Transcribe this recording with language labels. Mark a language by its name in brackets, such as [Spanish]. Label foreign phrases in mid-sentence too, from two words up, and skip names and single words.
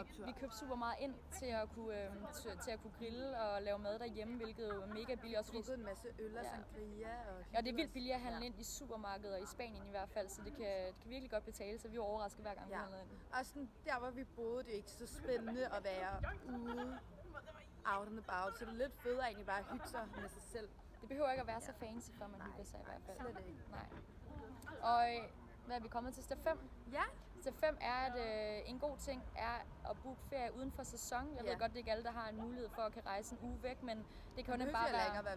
[Danish] vi købte super meget ind til at kunne grille og lave mad derhjemme, hvilket er mega billigt. Også fordi en masse øl og sangria. Og det er vildt billigt at handle ind i supermarkeder, i Spanien i hvert fald, så det kan virkelig godt betale, så vi var overrasket hver gang vi handlede ind. Og sådan, der hvor vi boede, det er ikke så spændende at være ude, [English] out and about, [Danish] så det er lidt federe egentlig bare at hygge sig med sig selv. Det behøver ikke at være så fancy, før man hygger sig i hvert fald. Slet ikke. Nej. Og hvad er vi kommet til? Step 5? Ja. Step 5 er, at en god ting er at booke ferie uden for sæson. Jeg ved godt, det er ikke alle, der har en mulighed for at kan rejse en uge væk, men det kan jo bare være